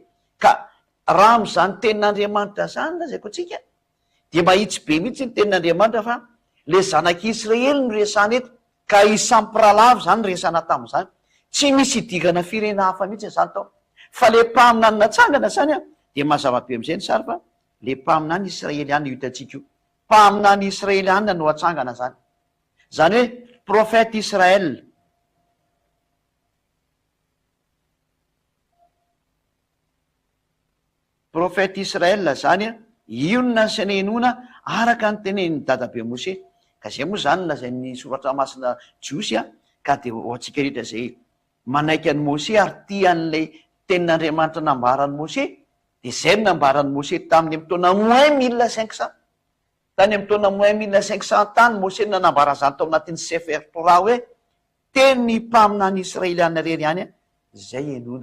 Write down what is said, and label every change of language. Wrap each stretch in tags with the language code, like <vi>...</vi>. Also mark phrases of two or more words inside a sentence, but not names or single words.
<mg>Ka raha am'izany tenin'Andriamanitra zany lazaiko atsika, de mahitsy be mihitsy ny tenin'Andriamanitra fa le zanak'Israely no resana eto, ka isampirahalavy zany resana tamin'izany. Tsy misy idikana firena hafa mihitsy zany tao, fa le mpaminany natsangana zany a, de mazava be am'izay ny sary fa le mpaminany Israeliana io hitantsika io, mpaminany Israeliana no atsangana zany, zany hoe prophète Israel. Prophète Israel zany a, io no nasenenona araka ny tenen'ny dadabe Mose. Ka zay moa zany lazain'ny soratra masina jiosy a, ka de ho atsika rehetra zay manaiky an'i Mose ary tian'lay tenin'Andriamanitra nambarany Mose, de zay no nambarany Mose tamin'ny amin'ny taona -1500, tany amin'ny taona -1500 tany Mose no nanambara zany tao anatin'ny Sefer Torah hoe teny mpaminany Israeliana rery ihany a, zay enona.</mg>